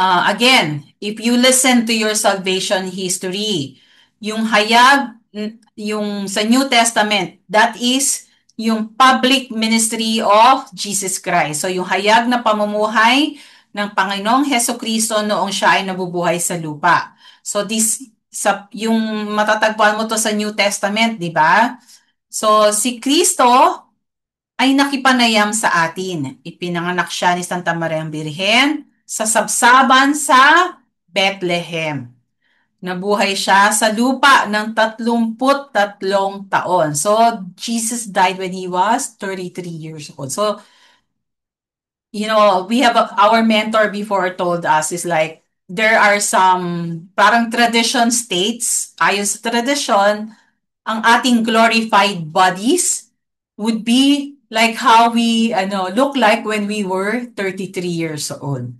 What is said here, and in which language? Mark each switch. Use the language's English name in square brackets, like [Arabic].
[English] Again, if you listen to your salvation history, [Filipino] yung yung sa [English] New Testament, that is yung public ministry of Jesus Christ. [Filipino] So yung hayag na pamumuhay ng Panginoong Heso Kristo noong siya ay nabubuhay sa lupa. So yung matatagpuan mo to sa New Testament, di ba? So si Kristo ay nakipanayam sa atin. Ipinanganak siya ni Santa Maria Birhen sa sabsaban sa Bethlehem. Nabuhay siya sa lupa ng 33 taon. [English] So, Jesus died when he was 33 years old. So, we have our mentor before told us is like, there are some [Filipino] parang [English] tradition states, [Filipino] ayon sa tradition, ang ating [English] glorified bodies would be like how we look like when we were 33 years old.